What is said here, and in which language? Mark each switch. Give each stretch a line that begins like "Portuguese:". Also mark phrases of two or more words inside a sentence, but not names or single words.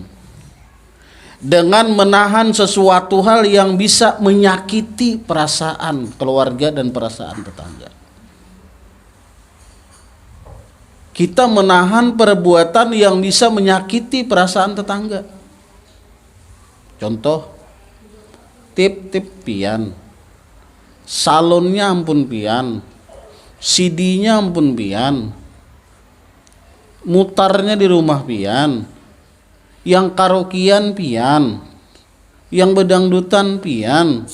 Indonesian: Dengan menahan sesuatu hal yang bisa menyakiti perasaan keluarga dan perasaan tetangga. Kita menahan perbuatan yang bisa menyakiti perasaan tetangga. Contoh,
Banjar: tip-tip pian, salonnya ampun pian, CD-nya ampun pian, mutarnya di rumah pian, yang karaokean pian, yang bedangdutan pian.